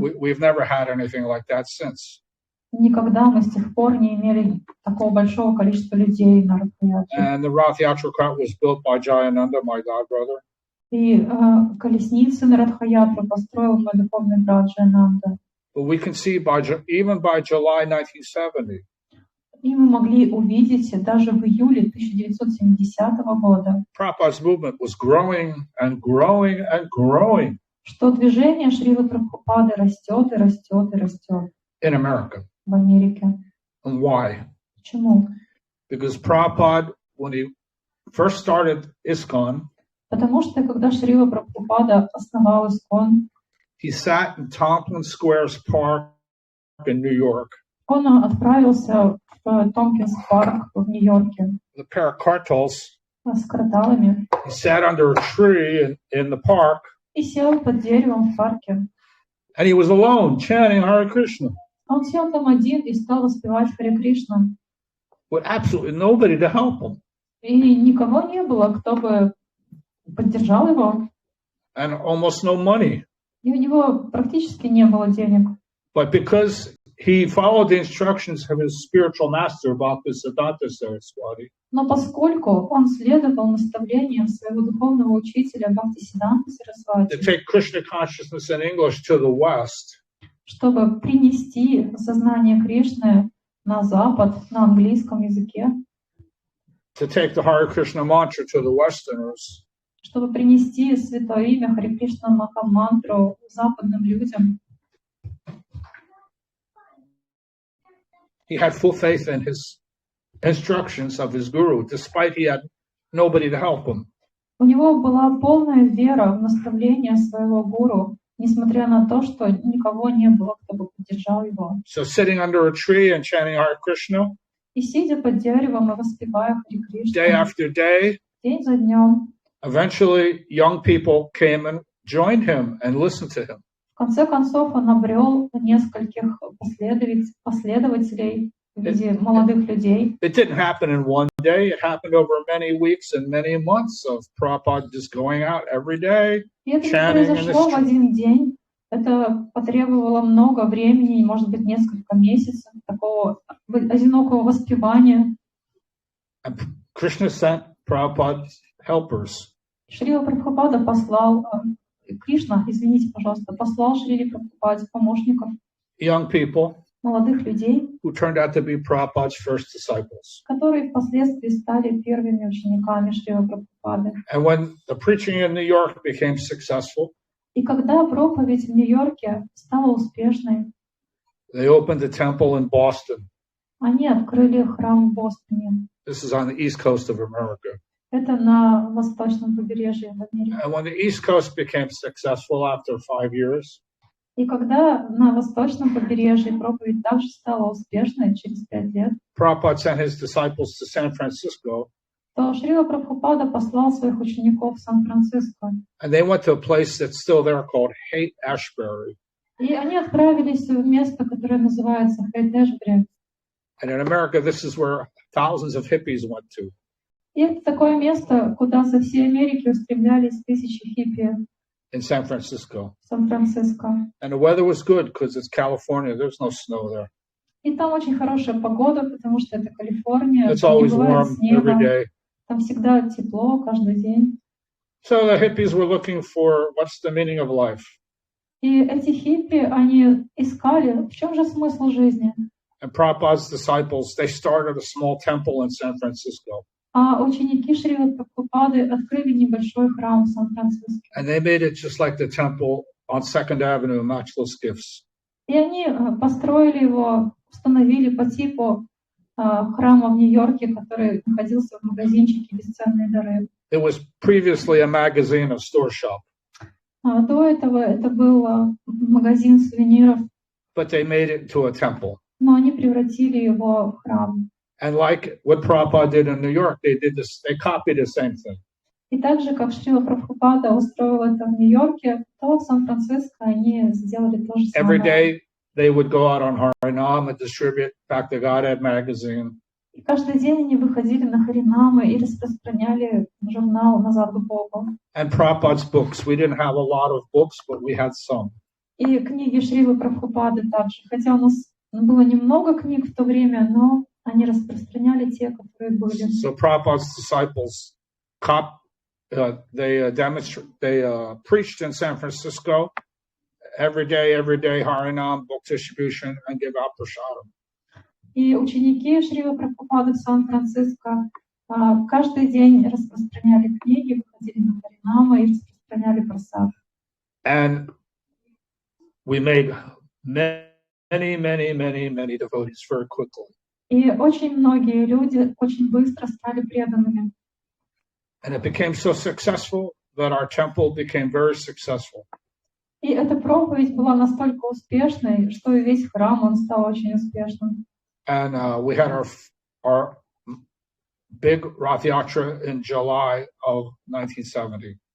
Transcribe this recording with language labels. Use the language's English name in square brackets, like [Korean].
[English] We've never had anything like that since. [Russian] Никогда мы с тех пор не имели такого большого количества людей на Радха-ятре. [English] And the Rath Yatra cart was built by Jaya Nanda, my godbrother. [Russian] И колесницы на Радха-ятру построил мой духовный брат Джайананда. [English] But we can see even by July 1970. [Russian] И мы могли увидеть даже в июле 1970 года, [English] Prabhupada's movement was growing and growing and growing. [Russian] Что движение Шрилы Прабхупады растет и растет и растет. [English] In America. [Russian] В Америке. [English] And why? [Russian] Почему? [English] Because Prabhupada, when he first started ISKCON, [Russian] Потому что когда Шрила Прабхупада основал ISKCON, [English] he sat in Tompkins Square's Park in New York. [Russian] Он отправился в Томпкинс-парк в Нью-Йорке. [English] The pair of cartels. [Russian] С карталами. [English] He sat under a tree in the park. [Russian] И сел под деревом в парке. [English] And he was alone, chanting Hare Krishna. [Russian] Он сел там один и стал воспевать Харе Кришна. [English] With absolutely nobody to help him. [Russian] И никого не было, кто бы поддержал его. [English] And almost no money. [Russian] И у него практически не было денег. [English] But because he followed the instructions of his spiritual master, Bhaktisiddhanta Saraswati. [Russian] Но поскольку он следовал наставлениям своего духовного учителя Бхактисиддханты Сарасвати, [English] To take Krishna consciousness in English to the West. [Russian] Чтобы принести сознание Кришны на Запад, на английском языке. [English] To take the Hare Krishna mantra to the Westerners. [Russian] Чтобы принести святое имя Харе Кришна Махамантру западным людям. [English] He had full faith in his instructions of his guru, despite he had nobody to help him. [Russian] У него была полная вера в наставления своего гуру, несмотря на то, что никого не было, кто бы поддержал его. [English] So sitting under a tree and chanting Hare Krishna. [Russian] И сидя под деревом и воспевая Харе Кришну. [English] Day after day. [Russian] День за днем. [English] Eventually, young people came and joined him and listened to him. [Russian] В конце концов, он обрел нескольких последователей в виде молодых людей. [English] It didn't happen in one day. It happened over many weeks and many months of Prabhupada just going out every day, [Russian] И это не [English] chanting in [Russian] произошло в [English] the [Russian] один день. Это потребовало много времени, может быть, несколько месяцев такого одинокого воспевания. [English] And Krishna sent Prabhupada's helpers. [Russian] Шрила Прабхупада послал Кришна, извините, пожалуйста, послал Шриле Прабхупаде помощников, [English] Young people [Russian] молодых людей, [English] who turned out to be Prabhupada's first disciples. [Russian] которые впоследствии стали первыми учениками Шрилы Прабхупады. [English] And when the preaching in New York became successful, [Russian] И когда проповедь в Нью-Йорке стала успешной, [English] they opened a temple in Boston. [Russian] они открыли храм в Бостоне. [English] This is on the east coast of America. [Russian] Это на восточном побережье в Америке. [English] And when the east coast became successful after 5 years, [Russian] И когда на восточном побережье проповедь также стала успешной через 5 лет, [English] Prabhupada sent his disciples to San Francisco. [Russian] то Шрила Прабхупада послал своих учеников в Сан-Франциско. [English] And they went to a place that's still there called Haight-Ashbury. [Russian] И они отправились в место, которое называется Хейт-Эшбери. [English] And in America, this is where thousands of hippies went to. [Russian] И это такое место, куда со всей Америки устремлялись тысячи хиппи [English] In San Francisco. [Russian] в Сан-Франциско. [English] And the weather was good because it's California. There's no snow there. [Russian] И там очень хорошая погода, потому что это Калифорния, [English] It's [Russian] там не [English] always [Russian] бывает [English] warm [Russian] снега, [English] every day. [Russian] там всегда тепло каждый день. [English] So the hippies were looking for what's the meaning of life. [Russian] И эти хиппи, они искали, в чем же смысл жизни? [English] And Prabhupada's disciples, they started a small temple in San Francisco. [Russian] А ученики Шрилы Прабхупады открыли небольшой храм в Сан-Франциско. [English] And they made it just like the temple on 2nd Avenue, Matchless Gifts. [Russian] И они построили его, установили по типу храма в Нью-Йорке, который находился в магазинчике «Бесценные дары». [English] It was previously a magazine, a store shop. [Russian] До этого это был магазин сувениров. [English] But they made it into a temple. [Russian] Но они превратили его в храм. [English] And like what Prabhupada did in New York, they copied the same thing. [Russian] И так же, как Шрила Прабхупада устроил это в Нью-Йорке, то в Сан-Франциско они сделали то же самое. [English] Every day they would go out on Harinam and distribute Back to Godhead magazine. [Russian] И каждый день они выходили на Харинамы и распространяли журнал «Назад к Богу». [English] And Prabhupada's books. We didn't have a lot of books, but we had some. [Russian] И книги Шрилы Прабхупады также. Хотя у нас было немного книг в то время, но они распространяли те, которые были. [English] So Prabhupada's disciples, they preached in San Francisco every day, Harinam, book distribution, and give out prasadam. [Russian] И ученики Шрилы Прабхупады в Сан-Франциско каждый день распространяли книги, выходили на Харинамы и распространяли прасад. [English] And we made many devotees very quickly. [Russian] И очень многие люди очень быстро стали преданными. [English] And it became so successful that our temple became very successful. [Russian] И эта проповедь была настолько успешной, что и весь храм он стал очень успешным. [English] And we had our big Rath Yatra in July of 1970.